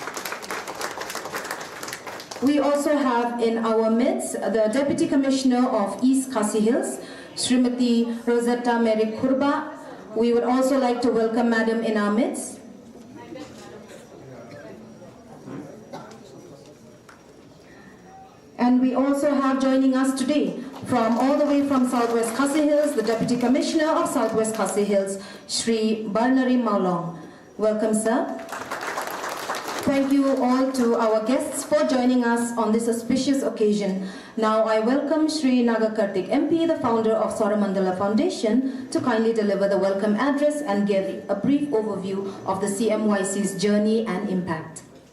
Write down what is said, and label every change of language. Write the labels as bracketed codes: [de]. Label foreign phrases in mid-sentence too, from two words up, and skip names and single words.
[en] We also have in our midst the Deputy Commissioner of East Khasi Hills, Srimati Rosetta Mary Kurba. We would also like to welcome Madam in our midst. And we also have joining us today from all the way from Southwest Khasi Hills, the Deputy Commissioner of Southwest Khasi Hills, Sri Barnari Maulong. Welcome, sir. thank you all to our guests for joining us on this auspicious occasion. Now I welcome Shri Nagakartik MP, the founder of Sauramandala Foundation, to kindly deliver the welcome address and give a brief overview of the CMYC's journey and impact.